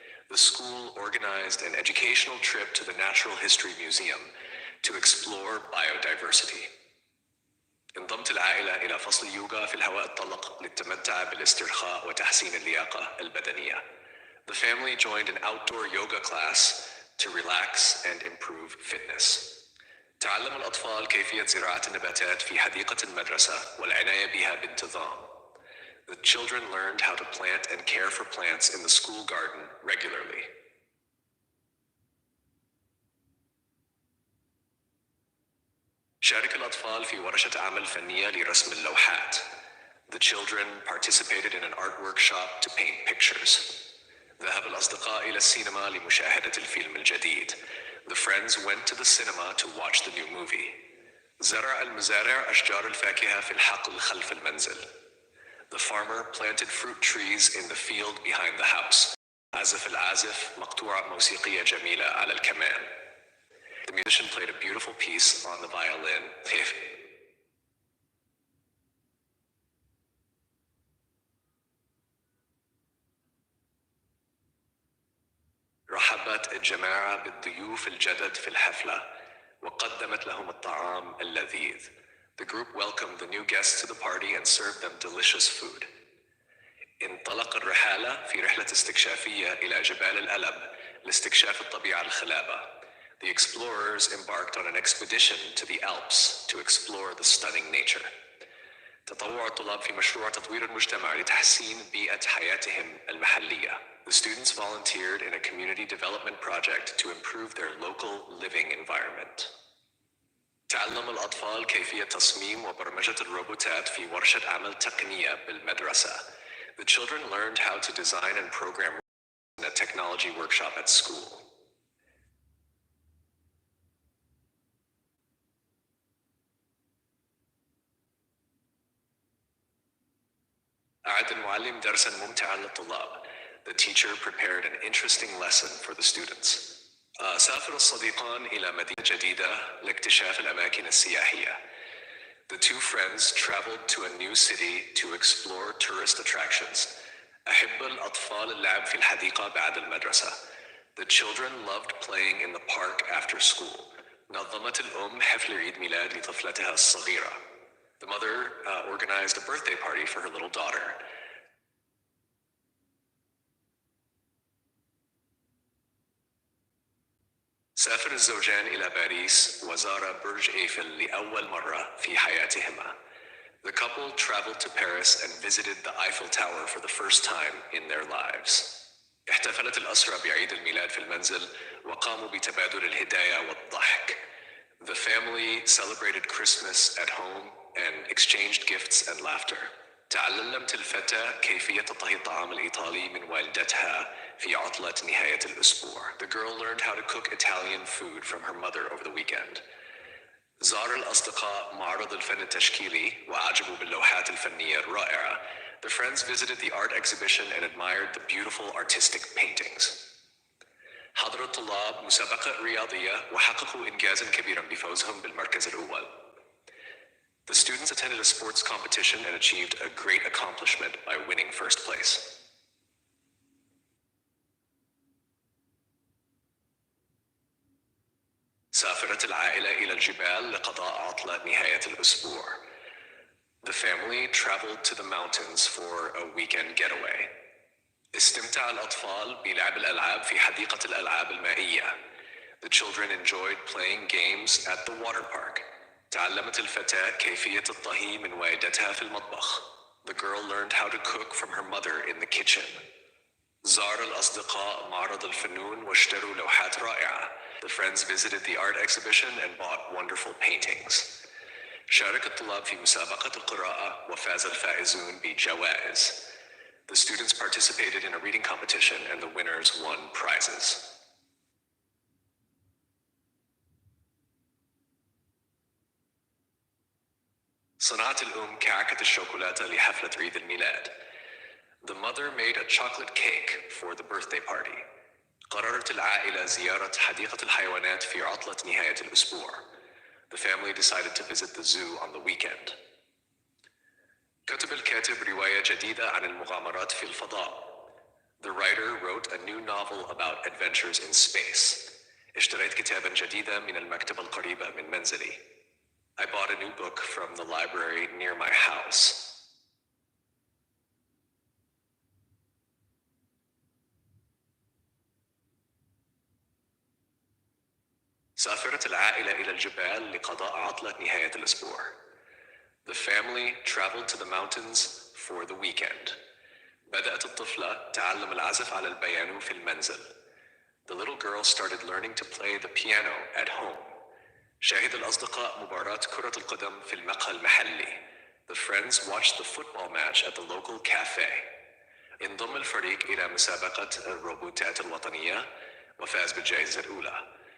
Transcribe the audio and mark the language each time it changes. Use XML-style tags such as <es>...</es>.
<en>The school organized an educational trip to the Natural History Museum to explore biodiversity.</en> <ar>انضمت العائلة إلى فصل يوغا في الهواء الطلق للتمتع بالاسترخاء وتحسين اللياقة البدنية.</ar> <en>The family joined an outdoor yoga class to relax and improve fitness.</en> <ar>تعلم الأطفال كيفية زراعة النباتات في حديقة المدرسة والعناية بها بانتظام.</ar> <en>The children learned how to plant and care for plants in the school garden regularly.</en> <ar>شارك الأطفال في ورشة عمل فنية لرسم اللوحات.</ar> <en>The children participated in an art workshop to paint pictures.</en> <ar>ذهب الأصدقاء إلى السينما لمشاهدة الفيلم الجديد.</ar> <en>The friends went to the cinema to watch the new movie.</en> <ar>زرع المزارع أشجار الفاكهة في الحقل خلف المنزل.</ar> <en>The farmer planted fruit trees in the field behind the house.</en> <ar>عزف العازف مقطوعة موسيقية جميلة على الكمان.</ar> <en>The musician played a beautiful piece on the violin.</en> <ar>رحبت الجماعة بالضيوف الجدد في الحفلة وقدمت لهم الطعام اللذيذ.</ar> <en>The group welcomed the new guests to the party and served them delicious food.</en> <ar>انطلق الرحالة في رحلة استكشافية إلى جبال الألب لاستكشاف الطبيعة الخلابة.</ar> <en>The explorers embarked on an expedition to the Alps to explore the stunning nature.</en> <ar>تطوع الطلاب في مشروع تطوير المجتمع لتحسين بيئة حياتهم المحلية.</ar> <en>The students volunteered in a community development project to improve their local living environment.</en> <ar>تعلم الأطفال كيفية تصميم وبرمجة الروبوتات في ورشة عمل تقنية بالمدرسة.</ar> <en>The children learned how to design and program in a technology workshop at school.</en> <ar>أعد المعلم درساً ممتعاً للطلاب.</ar> <en>The teacher prepared an interesting lesson for the students.</en> <ar>سافر الصديقان إلى مدينة جديدة لاكتشاف الأماكن السياحية.</ar> <en>The two friends traveled to a new city to explore tourist attractions.</en> <ar>أحب الأطفال اللعب في الحديقة بعد المدرسة.</ar> <en>The children loved playing in the park after school.</en> <ar>نظمت الأم حفل عيد ميلاد لطفلتها الصغيرة.</ar> <en>The mother organized a birthday party for her little daughter.</en> <ar>سافر الزوجان إلى باريس وزار برج إيفل لأول مرة في حياتهما.</ar> <en>The couple traveled to Paris and visited the Eiffel Tower for the first time in their lives.</en> <ar>احتفلت الأسرة بعيد الميلاد في المنزل وقاموا بتبادل الهدايا والضحك.</ar> <en>The family celebrated Christmas at home and exchanged gifts and laughter.</en> <ar>تعلمت الفتاة كيفية طهي الطعام الإيطالي من والدتها في عطلة نهاية الأسبوع.</ar> <en>The girl learned how to cook Italian food from her mother over the weekend.</en> <ar>زار الأصدقاء معرض الفن التشكيلي وأعجبوا باللوحات الفنية الرائعة.</ar> <en>The friends visited the art exhibition and admired the beautiful artistic paintings.</en> <ar>حضر الطلاب مسابقة رياضية وحققوا إنجازاً كبيراً بفوزهم بالمركز الأول.</ar> <en>The students attended a sports competition and achieved a great accomplishment by winning first place.</en> <ar>سافرت العائلة إلى الجبال لقضاء عطلة نهاية الأسبوع.</ar> <en>The family traveled to the mountains for a weekend getaway.</en> <ar>استمتع الأطفال بلعب الألعاب في حديقة الألعاب المائية.</ar> <en>The children enjoyed playing games at the water park.</en> <ar>تعلمت الفتاة كيفية الطهي من والدتها في المطبخ.</ar> <en>The girl learned how to cook from her mother in the kitchen.</en> <ar>زار الأصدقاء معرض الفنون واشتروا لوحات رائعة.</ar> <en>The friends visited the art exhibition and bought wonderful paintings.</en> <ar>شارك الطلاب في مسابقة القراءة وفاز الفائزون بجوائز.</ar> <en>The students participated in a reading competition and the winners won prizes.</en> <ar>صنعت الأم كعكة الشوكولاتة لحفلة عيد الميلاد.</ar> <en>The mother made a chocolate cake for the birthday party.</en> <ar>قررت العائلة زيارة حديقة الحيوانات في عطلة نهاية الأسبوع.</ar> <en>The family decided to visit the zoo on the weekend.</en> <ar>كتب الكاتب رواية جديدة عن المغامرات في الفضاء.</ar> <en>The writer wrote a new novel about adventures in space.</en> <ar>اشتريت كتاباً جديداً من المكتبة القريبة من منزلي.</ar> <en>I bought a new book from the library near my house.</en> <ar>سافرت العائلة إلى الجبال لقضاء عطلة نهاية الأسبوع.</ar> <en>The family traveled to the mountains for the weekend.</en> <ar>بدأت الطفلة تعلم العزف على البيانو في المنزل.</ar> <en>The little girl started learning to play the piano at home.</en> <ar>شاهد الأصدقاء مباراة كرة القدم في المقهى المحلي.</ar> <en>The friends watched the football match at the local cafe.</en> <ar>انضم الفريق إلى مسابقة الروبوتات الوطنية وفاز بالجائزة الأولى.</ar>